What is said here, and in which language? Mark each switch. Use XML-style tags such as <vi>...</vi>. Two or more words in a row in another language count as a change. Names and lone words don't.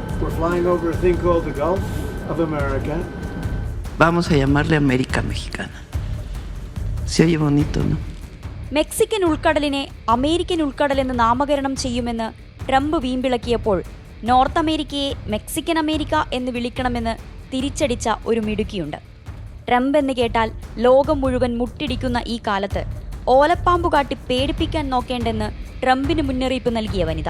<en>We're flying over a thing called the Gulf of America.</en> <es>Vamos a llamarle América Mexicana. Se oye bonito, ¿no?</es> <ml>മെക്സിക്കൻ ഉൾക്കടലിനെ അമേരിക്കൻ ഉൾക്കടലെന്ന് നാമകരണം ചെയ്യുമെന്ന് ട്രംപ് വീമ്പിളക്കിയപ്പോൾ നോർത്ത് അമേരിക്കയെ മെക്സിക്കൻ അമേരിക്ക എന്ന് വിളിക്കണമെന്ന് തിരിച്ചടിച്ച ഒരു മിടുക്കിയുണ്ട്. ട്രംപ് എന്ന് കേട്ടാൽ ലോകം മുഴുവൻ മുട്ടിടിക്കുന്ന ഈ കാലത്ത് ഓലപ്പാമ്പു കാട്ടി പേടിപ്പിക്കാൻ നോക്കേണ്ടെന്ന് ട്രംപിന് മുന്നറിയിപ്പ് നൽകിയ വനിത.</ml>